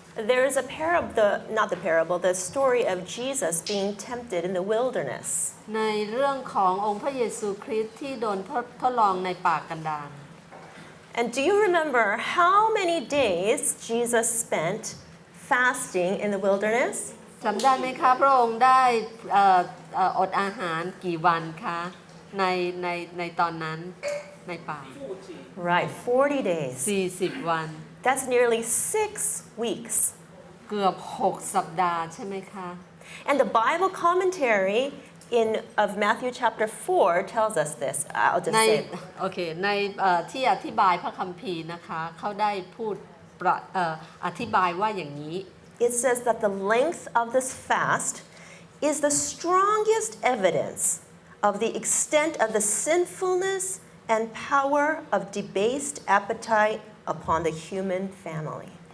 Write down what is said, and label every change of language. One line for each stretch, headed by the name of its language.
English: there is a parable, the story of Jesus being tempted in the wilderness.
Thai: 4ในเรื่องขององค์พระเยซูคริสต์ที่โดนทดลองในป่ากันดาร
English: And do you remember how many days Jesus spent fasting in the wilderness?
Thai: จำได้ไหมคะพระองค์ได้อดอาหารกี่วันคะในตอนนั้นในป่า
English: Right, 40 days.
Thai: 40 วัน
English: That's nearly 6 weeks.
Thai: เกือบ6 สัปดาห์ใช่ไหมคะ
English: And the Bible commentary of Matthew chapter 4 tells us this. I'll just
Thai: ใน
English: say.
Thai: โอเคในที่อธิบายพระคัมภีร์นะคะเขาได้พูดอธิบายว่าอย่างนี้
English: It says that the length of this fast is the strongest evidence of the extent of the sinfulness and power of debased appetite upon the human family.